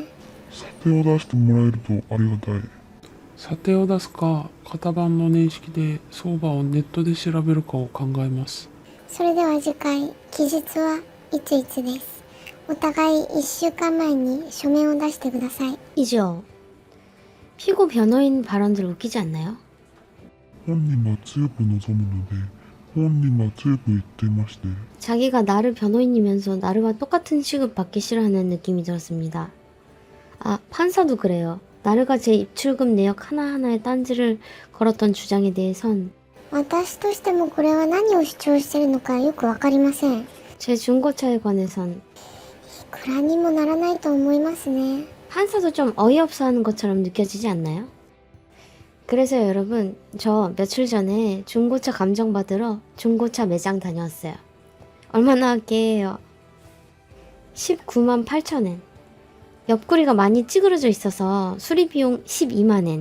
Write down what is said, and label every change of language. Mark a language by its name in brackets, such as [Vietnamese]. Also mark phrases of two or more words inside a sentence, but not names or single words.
[Japanese] 査定を出してもらえるとありがたい。査定を出すか、型番の年式で相場をネットで調べるかを考えます。それでは次回、期日はいついつです。お互い1週間前に書面を出してください。 [Korean] 이죠. 피고 변호인 발언들 웃기지 않나요? [Japanese] 本人が強く望むので、本人が強く言っていまして、 [Korean] 자기가 나르 변호인이면서 나르와 똑같은 취급 받기 싫어하는 느낌이 들었습니다. 아, 판사도 그래요. 나르가 제 입출금 내역 하나하나에 딴지를 걸었던 주장에 대해선 [Japanese] 私としてもこれは何を主張しているのかよくわかりません。い [Korean] 제 중고차에 관해선 [Japanese] くらにもならないと思いますね。 [Korean] 판사도 좀 어이없어 하는 것처럼 느껴지지 않나요? 그래서 여러분, 저 며칠 전에 중고차 감정받으러 중고차 매장 다녀왔어요. 얼마나 할게요? 19만 8천엔. 옆구리가 많이 찌그러져 있어서 수리비용 12만엔.